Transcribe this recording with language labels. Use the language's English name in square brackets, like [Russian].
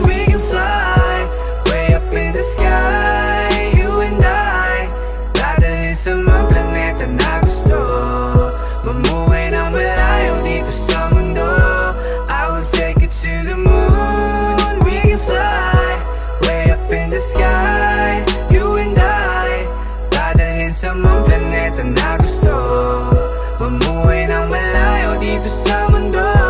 [English] We can fly way up in the sky. You and I, [Filipino] dadalhin sa mga planeta na gusto. Mamuhay ng malayo dito sa mundo. [English] I will take you to the moon. We can fly way up in the sky. You and I, [Filipino] dadalhin sa mga planeta na gusto. Mamuhay ng malayo dito sa mundo.